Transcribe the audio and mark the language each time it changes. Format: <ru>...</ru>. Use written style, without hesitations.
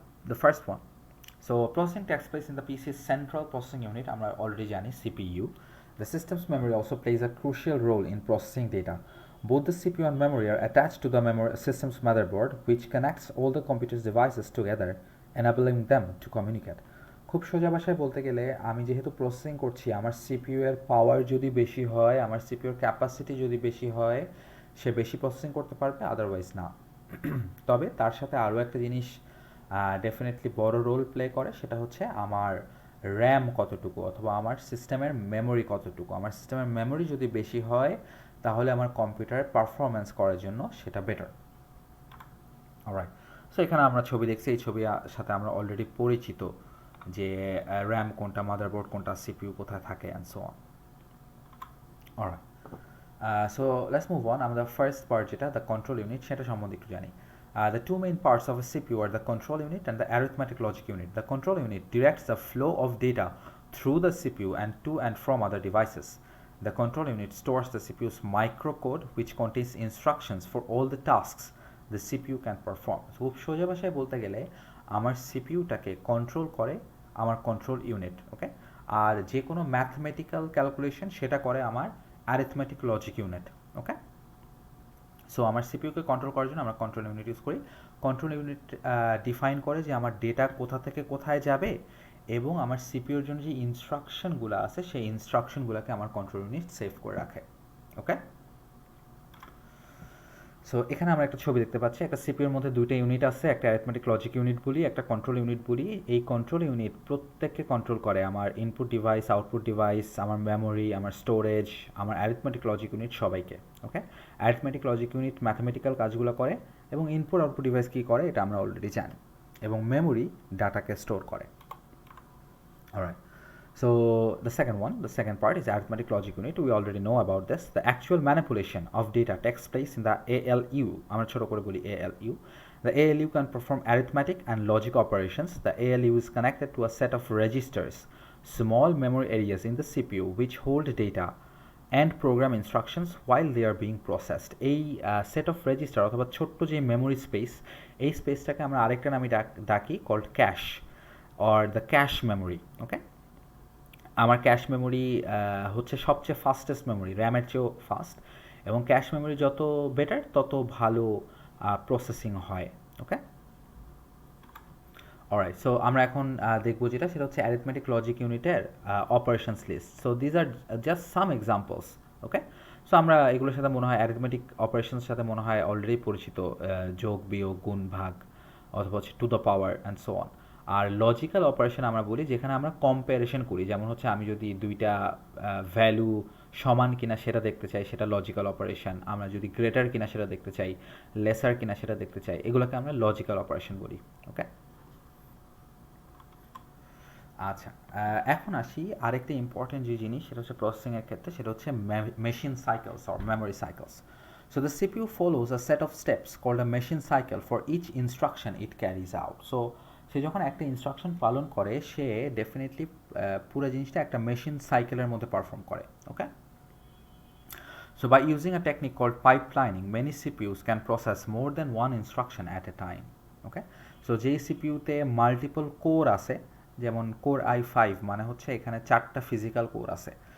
<en>the first one, so processing takes place in the PC central processing unit,</en> <bn>আমরা already জানি</bn> <en>CPU. The system's memory also plays a crucial role in processing data. Both the CPU and memory are attached to the system's motherboard, which connects all the computer's devices together, enabling them to communicate.</en> <bn>খুব সোজা ভাষায় বলতে গেলে আমি যেহেতু processing করছি, আমার CPU এর পাওয়ার যদি বেশি হয়, আমার সিপিইউ এর ক্যাপাসিটি যদি বেশি হয়, সে বেশি প্রসেসিং করতে পারবে, আদারওয়াইজ না। তবে তার সাথে আরও একটা জিনিস ডেফিনেটলি বড় রোল প্লে করে, সেটা হচ্ছে আমার র্যাম কতটুকু অথবা আমার সিস্টেমের মেমোরি কতটুকু। আমার সিস্টেমের মেমোরি যদি বেশি হয় তাহলে আমার কম্পিউটারের পারফরমেন্স করার জন্য সেটা বেটার। অলরাইট, সো এখানে আমরা ছবি দেখছি, এই ছবির সাথে আমরা অলরেডি পরিচিত যে র্যাম কোনটা, মাদারবোর্ড কোনটা, সিপিইউ কোথায় থাকে,</bn> <en>And so on.</en> <bn>Alright,</bn> <en>So let's move on.</en> <bn>আমরা ফার্স্ট পার্ট যেটা দ্য কন্ট্রোল ইউনিট, সেটা সম্বন্ধে একটু জানি।</bn> <en>The two main parts of a CPU are the control unit and the arithmetic logic unit. The control unit directs the flow of data through the CPU and to and from other devices. The control unit stores the CPU's microcode, which contains instructions for all the tasks the CPU can perform.</en> <bn>খুব সোজা ভাষায় বলতে গেলে আমার সিপিইউটাকে control করে আমার control unit. ওকে, আর যে কোনো ম্যাথমেটিক্যাল ক্যালকুলেশন সেটা করে আমার অ্যারিথমেটিক লজিক ইউনিট। ওকে, সো আমার সিপিইউকে কন্ট্রোল করার জন্য আমরা কন্ট্রোল ইউনিট ইউজ করি। কন্ট্রোল ইউনিট ডিফাইন করে যে আমার ডেটা কোথা থেকে কোথায় যাবে, এবং আমার সিপিইউর জন্য যে ইনস্ট্রাকশনগুলো আছে সেই ইনস্ট্রাকশনগুলোকে আমার কন্ট্রোল ইউনিট সেভ করে রাখে। ওকে, সো এখানে আমরা একটা ছবি দেখতে পাচ্ছি, একটা সিপিইউর মধ্যে দুইটা ইউনিট আছে, একটা অ্যারিথমেটিক লজিক ইউনিট বলি, একটা কন্ট্রোল ইউনিট বলি। এই কন্ট্রোল ইউনিট প্রত্যেককে কন্ট্রোল করে আমার ইনপুট ডিভাইস, আউটপুট ডিভাইস, আমার মেমোরি, আমার স্টোরেজ, আমার অ্যারিথমেটিক লজিক ইউনিট সবাইকে। ওকে, অ্যারিথমেটিক লজিক ইউনিট ম্যাথমেটিক্যাল কাজগুলো করে, এবং ইনপুট আউটপুট ডিভাইস কী করে এটা আমরা অলরেডি জানি, এবং মেমোরি ডাটাকে স্টোর করে।</bn> <en>Alright, so the second part is arithmetic logic unit. We already know about this. The actual manipulation of data takes place in the ALU.</en> <bn>আমরা ছোট করে বলি ALU.</bn> <en>The ALU can perform arithmetic and logic operations. The ALU is connected to a set of registers, small memory areas in the CPU, which hold data and program instructions while they are being processed.</en> <bn>এই set of register অথবা ছোট্ট যে memory space, এই স্পেসটাকে আমরা আরেকটা নামে ডাকি</bn> <en>called cache or the cache memory.</en> <bn>Okay, আমার ক্যাশ মেমোরি হচ্ছে সবচেয়ে ফাস্টেস্ট মেমোরি, র্যামের চেয়েও ফাস্ট, এবং ক্যাশ মেমোরি যত বেটার তত ভালো প্রসেসিং হয়। ওকে, অলরাইট, সো আমরা এখন দেখবো যেটা, সেটা হচ্ছে অ্যারিথমেটিক লজিক ইউনিটের operations list.</bn> <en>So these are just some examples.</en> <bn>Okay, so আমরা এগুলোর সাথে মনে হয় অ্যারিথমেটিক অপারেশনস সাথে মনে হয় অলরেডি পরিচিত, যোগ, বিয়োগ, গুণ, ভাগ, অথবা হচ্ছে to the power and so on. আর logical operation আমরা বলি যেখানে আমরা কম্প্যারিশন করি, যেমন হচ্ছে আমি যদি দুইটা ভ্যালু সমান কিনা সেটা দেখতে চাই, সেটা লজিক্যাল অপারেশন। আমরা যদি গ্রেটার কিনা সেটা দেখতে চাই, লেসার কিনা সেটা দেখতে চাই, এগুলোকে আমরা লজিক্যাল অপারেশন বলি। ওকে, আচ্ছা, এখন আসি আরেকটা ইম্পর্টেন্ট যে জিনিস, সেটা হচ্ছে প্রসেসিংয়ের ক্ষেত্রে, সেটা হচ্ছে machine cycles or memory cycles.</bn> <en>So the CPU follows a set of steps called a machine cycle for each instruction it carries out.</en> <bn>So সে যখন একটা ইনস্ট্রাকশন পালন করে সে ডেফিনেটলি পুরো জিনিসটা একটা মেশিন সাইকেলের মধ্যে পারফর্ম করে।</bn> <en>Okay, so by using a technique called pipelining, many CPUs can process more than one instruction at a time. Okay, so</en> <bn>যেই সিপিইউতে মাল্টিপল কোর আছে যেমন কোর i5 মানে হচ্ছে এখানে 4টা ফিজিক্যাল কোর আছে।</bn>